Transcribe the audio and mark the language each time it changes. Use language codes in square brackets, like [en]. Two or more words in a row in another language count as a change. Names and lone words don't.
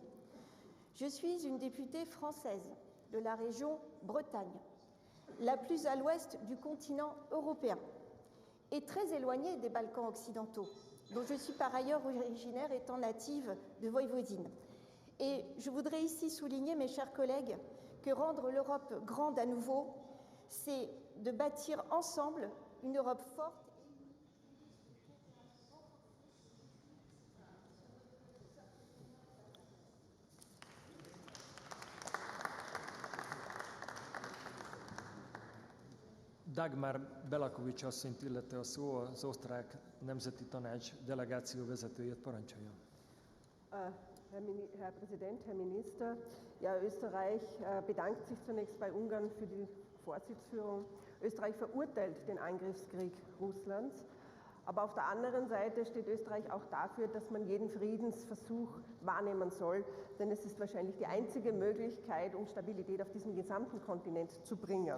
[fr] Je suis une députée française de la région Bretagne, la plus à l'ouest du continent européen et très éloignée des Balkans occidentaux, dont je suis par ailleurs originaire étant native de Voïvodine. Et je voudrais ici souligner, mes chers collègues, que rendre l'Europe grande à nouveau, c'est de bâtir ensemble une Europe forte. [hu] Dagmar Belakovics asszonyt illeti a szó, az osztrák nemzeti tanács delegáció vezetőjét, parancsoljon. [de] Herr Präsident, Herr Minister, ja, Österreich bedankt sich zunächst bei Ungarn für die Vorsitzführung. Österreich verurteilt den Angriffskrieg Russlands, aber auf der anderen Seite steht Österreich auch dafür, dass man jeden Friedensversuch wahrnehmen soll, denn es ist wahrscheinlich die einzige Möglichkeit, um Stabilität auf diesem gesamten Kontinent zu bringen.